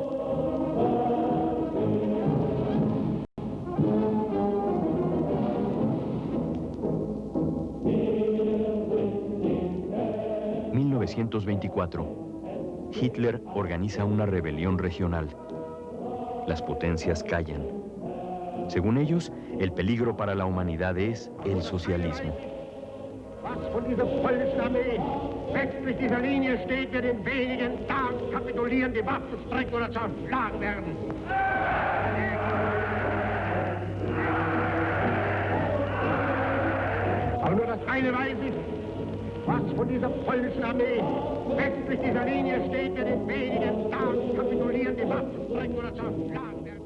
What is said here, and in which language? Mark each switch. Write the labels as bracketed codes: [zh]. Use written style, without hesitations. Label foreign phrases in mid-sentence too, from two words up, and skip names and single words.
[es] En 1924, Hitler organiza una rebelión regional. Las potencias callan. Según ellos, el peligro para la humanidad es el socialismo. [de] Was von dieser polnischen Armee westlich dieser Linie steht, wird in wenigen Tagen kapitulieren, die Waffen strecken oder zerschlagen werden. Aber nur das eine weiß ich, was von dieser polnischen Armee westlich dieser Linie steht, wird in wenigen Tagen kapitulieren, die Waffen strecken oder zerschlagen werden.